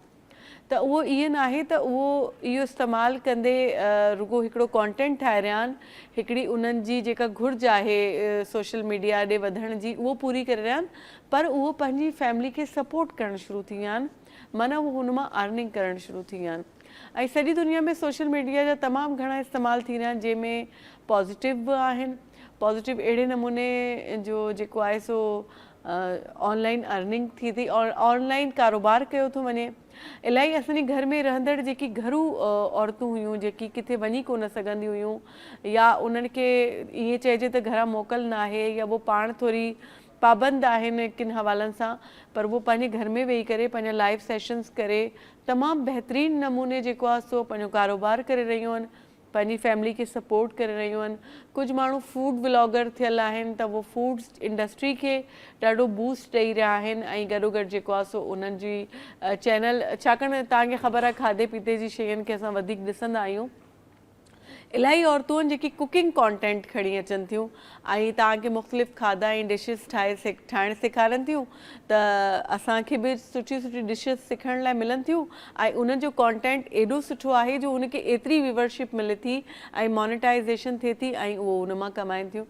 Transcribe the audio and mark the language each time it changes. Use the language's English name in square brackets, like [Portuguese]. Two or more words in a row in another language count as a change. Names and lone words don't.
[Sindhi] त उहो ईअं न आहे त उहो इहो इस्तेमालु कंदे रुगो हिकिड़ो कॉन्टेंट ठाहे रहिया आहिनि, हिकिड़ी उन्हनि जी जेका घुर्ज आहे [English] social media [Sindhi] ॾे वधण जी उहो पूरी करे रहिया आहिनि, पर उहो पंहिंजी फैमिली खे सपोर्ट करणु शुरू थी विया आहिनि। माना उहो हुन मां अर्निंग करणु शुरू थी विया आहिनि ऐं सॼी दुनिया में [English] social media [Sindhi] जा तमामु घणा इस्तेमालु थी रहिया आहिनि, जंहिंमें पॉज़िटिव बि आहिनि। पॉज़िटिव अहिड़े नमूने जो जेको आहे सो [English] online earning [Sindhi] थी थी और ऑनलाइन कारोबार कयो थो वञे। इलाही असांजे घर में रहंदड़ जेकी घरू औरतूं हुयूं जेकी किथे वञी कोन सघंदियूं हुयूं या उन्हनि खे ईअं चइजे त घरां मोकल न आहे या वो पाण थोरी पाबंद आहिनि किन हवालनि सां, पर वो पंहिंजे घर में वेही करे पंहिंजा [English] live sessions [Sindhi] करे तमामु बहितरीनु नमूने जेको आहे सो पंहिंजो कारोबार करे रहियूं आहिनि, पंहिंजी फैमिली खे सपोर्ट करे रहियूं आहिनि। कुझु माण्हू [English] food vlogger [Sindhi] थियल आहिनि त वो [English] food industry [Sindhi] खे ॾाढो बूस्ट ॾेई रहिया आहिनि ऐं गॾोगॾु जेको आहे सो उन्हनि जी चैनल, छाकाणि तव्हांखे ख़बर आहे खाधे पीते जी शयुनि खे असां वधीक ॾिसंदा आहियूं। इलाही औरतूं आहिनि जेकी [English] cooking content [Sindhi] खणी अचनि थियूं ऐं तव्हांखे मुख़्तलिफ़ खाधा ऐं डिशिस ठाहिणु सेखारनि थियूं त असांखे बि सुठी सुठी डिशिस सिखण लाइ मिलनि थियूं ऐं उन्हनि जो कॉन्टेंट एॾो सुठो आहे जो उनखे एतिरी व्यूवरशिप मिले थी ऐं मोनेटाइज़ेशन थिए थी ऐं उहो उन मां कमाइनि थियूं।